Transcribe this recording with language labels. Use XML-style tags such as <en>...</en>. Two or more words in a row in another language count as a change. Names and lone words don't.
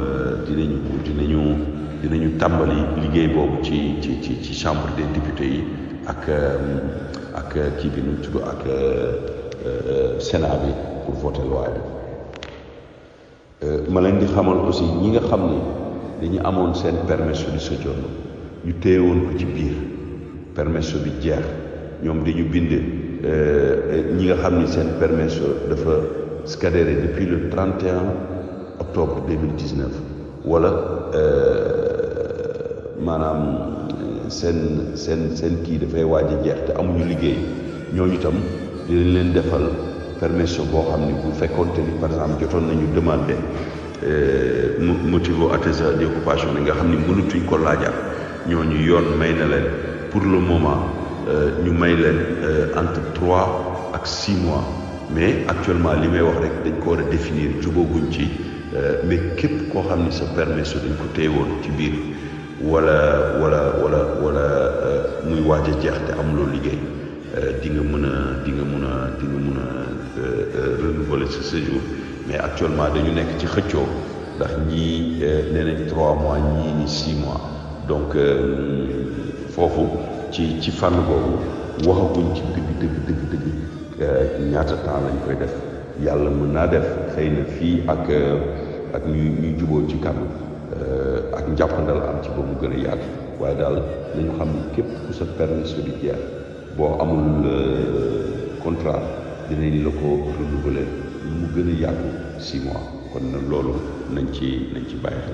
<wo>tàmbali liggéey boobu ci</wo> <fr>chambre des députés</fr> <wo>yi ak kii bi nu tudd ak Sénat bi</wo> <fr>pour voter loi</fr> <wo>bi ma leen di xamal aussi ñi nga xam ni dañu amoon seen</wo> <it>permesso di soggiorno</it> <wo>ñu téye woon ko ci biir permesso bi jeex ñoom dañu bind ñi nga xam ni seen permesso dafa scadere</wo> <fr>depuis le 31 octobre 2019</fr> <wo>wala maanaam seen kii dafay waaj a jeex te amuñu liggéey ñooñu itam dinañ leen defal permesso boo xam ni bu fekkoonte ni</wo> <fr>par exemple</fr> <wo>jotoon nañu demandé</wo> <it>motivo attesa di</it> <wo>occupation nga xam ni mënutuñ ko laajaat ñooñu yoon may na leen pour</wo> <fr>le moment</fr> <wo>ñu may leen entre 3 ak 6 mois</wo> <fr>mais actuellement</fr> <wo>li may wax rek dañ ko war a définir jubóoguñ ci mais képp koo xam ni sa permesso dañ ko téye woon ci biir wala muy waaj a jeex te amuloo liggéey di nga mën a</wo> <fr>renouveler ce séjour mais actuellement</fr> <wo>dañu nekk ci xëccoo ndax ñii nee nañ 3 mois ñii ni 6 mois donc foofu ci fànn boobu waxaguñ ci dëgg ñaata temps lañ koy def yàlla mën naa def xëy na fii ak ñuy jubóo ci kàddu ak njàppandal am ci ba mu gën a yaatu waaye daal nañu xam ni képp ku sa permis di jeex boo amul contrat dinañ la ko renouveler mu gën a yaatu 6 mois kon nag loolu nañ ci bàyyi xel.</wo>